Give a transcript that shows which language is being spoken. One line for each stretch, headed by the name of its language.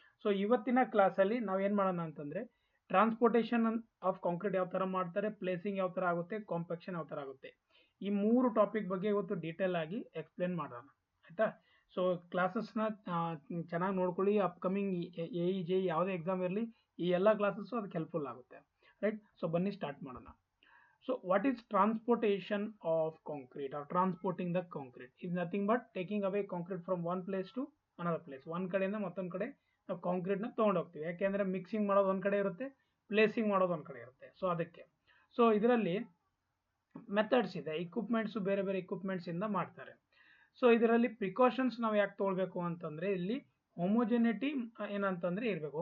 Kannada: So ಇವತ್ತಿನ ಕ್ಲಾಸಲ್ಲಿ ನಾವು ಏನು ಮಾಡೋಣ ಅಂತಂದರೆ ಟ್ರಾನ್ಸ್ಪೋರ್ಟೇಷನ್ ಆಫ್ ಕಾಂಕ್ರೀಟ್ ಯಾವ ಥರ ಮಾಡ್ತಾರೆ, ಪ್ಲೇಸಿಂಗ್ ಯಾವ ಥರ ಆಗುತ್ತೆ, ಕಾಂಪ್ಯಾಕ್ಷನ್ ಯಾವ ಥರ ಆಗುತ್ತೆ, ಈ 3 ಟಾಪಿಕ್ ಬಗ್ಗೆ ಇವತ್ತು ಡೀಟೇಲ್ ಆಗಿ ಎಕ್ಸ್ಪ್ಲೇನ್ ಮಾಡೋಣ, ಆಯಿತಾ. ಸೊ ಕ್ಲಾಸಸ್ನ ಚೆನ್ನಾಗಿ ನೋಡ್ಕೊಳ್ಳಿ. ಅಪ್ಕಮಿಂಗ್ AE ಯಾವುದೇ ಎಕ್ಸಾಮ್ ಇರಲಿ, ಈ ಎಲ್ಲ ಕ್ಲಾಸಸ್ಸು ಅದಕ್ಕೆ ಹೆಲ್ಪ್ಫುಲ್ ಆಗುತ್ತೆ, ರೈಟ್. ಸೊ ಬನ್ನಿ ಸ್ಟಾರ್ಟ್ ಮಾಡೋಣ.
English: So what is transportation of concrete or transporting the concrete? Is nothing but taking away concrete from one place to another place.
Kannada: ಒಂದು ಕಡೆಯಿಂದ ಮತ್ತೊಂದು ಕಡೆ ನಾವು ಕಾಂಕ್ರೀಟ್ನ ತೊಗೊಂಡು ಹೋಗ್ತೀವಿ. ಯಾಕೆಂದರೆ ಮಿಕ್ಸಿಂಗ್ ಮಾಡೋದು ಒಂದು ಕಡೆ ಇರುತ್ತೆ, ಪ್ಲೇಸಿಂಗ್ ಮಾಡೋದು ಒಂದು ಕಡೆ ಇರುತ್ತೆ. ಸೊ ಅದಕ್ಕೆ ಇದರಲ್ಲಿ ಮೆಥಡ್ಸ್ ಇದೆ, ಇಕ್ವಿಪ್ಮೆಂಟ್ಸು ಬೇರೆ ಬೇರೆ ಇಕ್ವಿಪ್ಮೆಂಟ್ಸಿಂದ ಮಾಡ್ತಾರೆ. ಸೊ ಇದರಲ್ಲಿ ಪ್ರಿಕಾಷನ್ಸ್ ನಾವು ಯಾಕೆ ತೊಗೊಳ್ಬೇಕು ಅಂತಂದರೆ, ಇಲ್ಲಿ ಹೋಮೋಜೆನಿಟಿ ಏನಂತಂದರೆ ಇರಬೇಕು.